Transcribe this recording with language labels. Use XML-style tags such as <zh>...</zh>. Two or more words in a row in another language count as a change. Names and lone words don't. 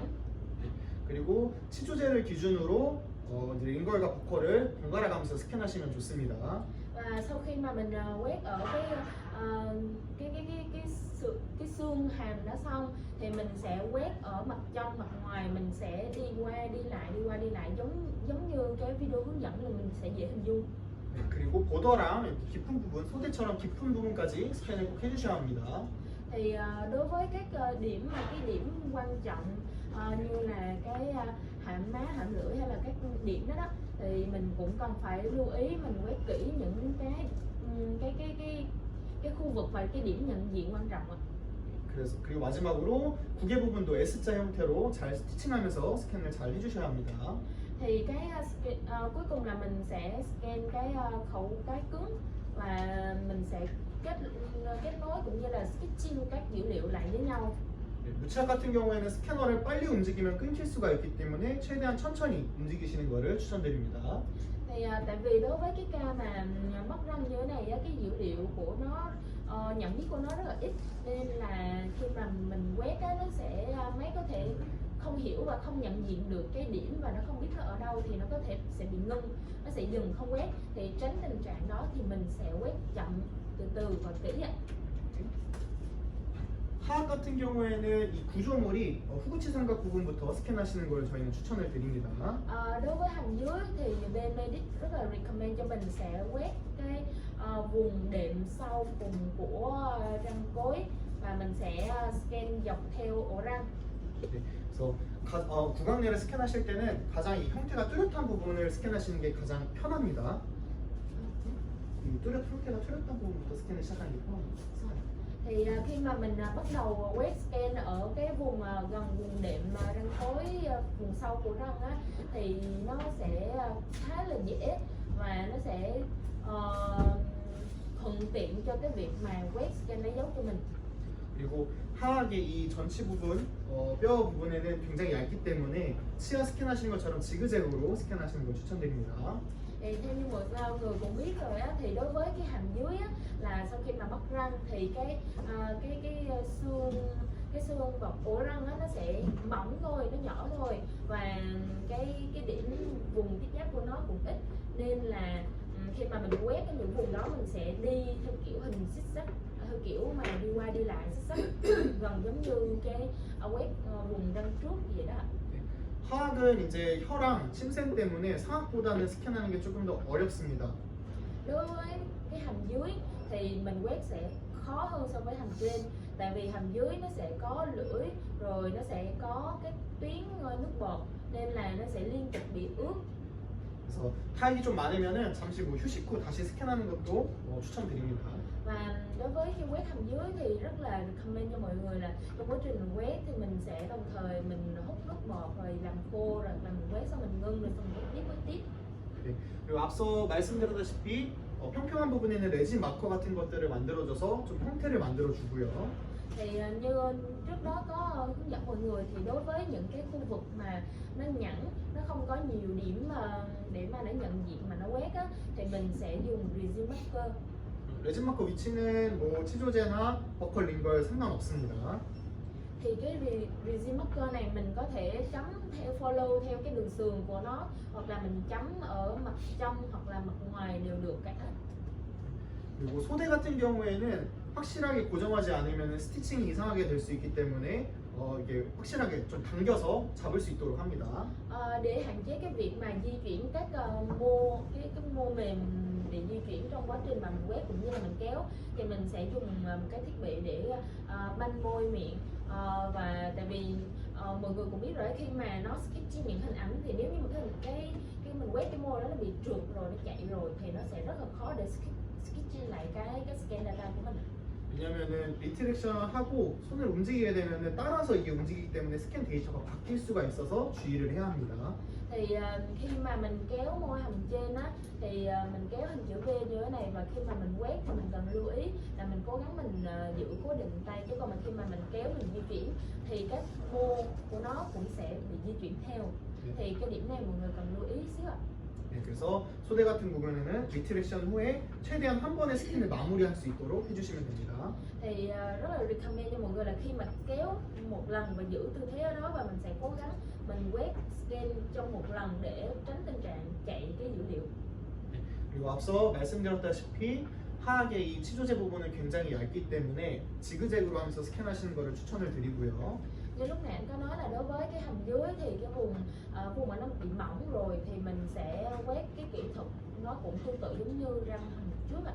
<ko>그리고 치조제를 기준으로 이제 링걸과 보컬을 번갈아 가면서 스캔하시면 좋습니다.</ko> <vi>Và sau khi mà mình quét ở cái xương hàm đã xong thì mình sẽ quét ở mặt trong mặt ngoài, mình sẽ đi qua đi lại giống như cái video hướng dẫn là mình sẽ dễ hình dung.</vi> <ko>그리고 보더랑 깊은 부분, 소대처럼 깊은 부분까지 스캔을 꼭 해주셔야 합니다.</ko> <vi>Thì đối với các điểm quan trọng như là cái hàm má, hàm lưỡi hay là các điểm đó thì mình cũng cần phải lưu ý mình quét kỹ những cái khu vực và cái điểm nhận diện quan trọng ạ.</vi> <ko>그리고 마지막으로 구개 부분도 S자 형태로 잘 스티칭하면서 스캔을 잘 해주셔야 합니다.</ko> <vi>Thì cái cuối cùng là mình sẽ scan cái khẩu cái cứng và mình sẽ kết nối cũng như là stitching các dữ liệu lại với nhau.</vi> <ko>무치약 같은 경우에는 스캐너를 빨리 움직이면 끊길 수가 있기 때문에 최대한 천천히 움직이시는 것을 추천드립니다.</ko> <vi>Thì tại vì đối với cái ca mà mất răng như thế này á, cái dữ liệu của nó nhận biết của nó rất là ít, nên là khi mà mình quét á, nó sẽ máy có thể không hiểu và không nhận diện được cái điểm và nó không biết nó ở đâu thì nó có thể sẽ bị ngưng, nó sẽ dừng không quét. Thì tránh tình trạng đó thì mình sẽ quét chậm từ từ và kỹ ạ.</vi> <ko>하악 같은 경우에는 이 구조물이 후구치 삼각 부분부터 스캔하시는 걸 저희는 추천을 드립니다.</ko> <vi>Đối với hàm dưới thì bên Medic rất là recommend cho mình sẽ quét cái vùng đệm sau cùng của răng cối và mình sẽ scan dọc theo ổ răng.</vi> <ko>네, 그래서 구강내를 스캔하실 때는 가장 이 형태가 뚜렷한 부분을 스캔하시는 게 가장 편합니다. 이 형태가 뚜렷한 부분부터 스캔을 시작하는 게 편합니다.</ko> <vi>Thì khi mà mình bắt đầu quét scan ở cái vùng gần vùng đệm răng cối vùng sau của răng á, thì nó sẽ khá là dễ và nó sẽ thuận tiện cho cái việc mà quét scan lấy dấu cho mình.</vi> <ko>그리고 하악의 이 전치 부분, 뼈 부분에는 굉장히 얇기 때문에 치아 스캔하시는 것처럼 지그재그로 스캔하시는 걸 추천드립니다.</ko> <vi>Thì theo như mọi người cũng biết rồi á, thì đối với cái hàm dưới á, là sau khi mà mắc răng thì cái xương và ổ răng á, nó sẽ mỏng thôi, nó nhỏ thôi và cái điểm vùng tiếp giáp của nó cũng ít, nên là khi mà mình quét cái những vùng đó mình sẽ đi theo kiểu hình xích sắt, theo kiểu mà đi qua đi lại xích sắt gần giống như cái quét vùng răng trước vậy đó.</vi> <ko>하악은 이제 혀랑 침샘 때문에 상악보다는 스캔하는 게 조금 더 어렵습니다.</ko> <vi>Đối với cái hàm dưới thì mình quét sẽ khó hơn so với hàm trên, tại vì hàm dưới nó sẽ có lưỡi rồi nó sẽ có cái tuyến nước bọt nên là nó sẽ liên tục bị ướt.</vi> <ko>그래서 타액이 좀 많으면은 잠시 뭐 휴식 후 다시 스캔하는 것도 추천드립니다.</ko> <vi>Và đối với khi quét hàm dưới thì rất là recommend cho mọi người là trong quá trình mình quét thì mình sẽ đồng thời mình hút nước bọt rồi làm khô rồi mình quét xong mình ngưng rồi xong mình quét tiếp.</vi> <ko>네. 그리고 앞서 말씀드렸다시피 평평한 부분에는</ko> <en>resin marker</en> <ko>같은 것들을 만들어줘서 좀 형태를 만들어주고요.</ko> <vi>Thì như trước đó có hướng dẫn mọi người thì đối với những cái khu vực mà nó nhẵn, nó không có nhiều điểm để mà nó nhận diện mà nó quét á, thì mình sẽ dùng</vi> <en>resin marker. resin marker</en> <ko>위치는 뭐 치조제나</ko> <en>buccal lingual</en> <ko>상관없습니다.</ko> <vi>Thì cái</vi> <en>resin marker</en> <vi>này mình có thể chấm theo follow theo cái đường sườn của nó, hoặc là mình chấm ở mặt trong hoặc là mặt ngoài đều được cả.</vi> <ko>그리고 소대 같은 경우에는 확실하게 고정하지 않으면 스티칭이 이상하게 될 수 있기 때문에 이게 확실하게 좀 당겨서 잡을 수 있도록 합니다.</ko> <vi>Để hạn chế cái việc mà di chuyển các cái mô mềm để di chuyển trong quá trình mà mình quét cũng như là mình kéo, thì mình sẽ dùng một cái thiết bị để banh môi miệng. Và tại vì mọi người cũng biết rồi, khi mà nó sketch những hình ảnh thì nếu như mà cái mình quét cái môi đó nó bị trượt rồi, nó chạy rồi thì nó sẽ rất là khó để sketch lại cái</vi> <en>scan data</en> <vi>của mình.</vi> <ko>왜냐면은 리트렉션을 하고 손을 움직이게 되면은 따라서 이게 움직이기 때문에 스캔 데이터가 바뀔 수가 있어서 주의를 해야 합니다.</ko> <vi>Thì khi mà mình kéo môi hàm trên á, thì mình kéo hình chữ V như thế này, và khi mà mình quét thì mình cần lưu ý là mình cố gắng mình giữ cố định tay, chứ còn khi mà mình kéo mình di chuyển thì các mô của nó cũng sẽ bị di chuyển theo. Thì cái điểm này mọi người cần lưu ý xíu ạ.</vi> <ko>네, 그래서 소대 같은 부분에는 리트렉션 후에 최대한 한 번에 스캔을 마무리할 수 있도록 해주시면 됩니다.</ko> <vi>Thì rất là recommend cho mọi người là khi mà kéo một lần và giữ tư thế đó, và mình sẽ cố gắng mình quét scan trong một lần để tránh tình trạng chạy cái dữ liệu.</vi> <ko>그리고 앞서 말씀드렸다시피 하악의 이 치조제 부분은 굉장히 얇기 때문에 지그재그로 하면서 스캔하시는 것을 추천을 드리고요.</ko> <vi>Như lúc nãy anh có nói là đối với cái hàm dưới thì cái vùng mà nó bị mỏng rồi thì mình sẽ quét cái kỹ thuật nó cũng tương tự giống như răng hàm trước ạ.</vi>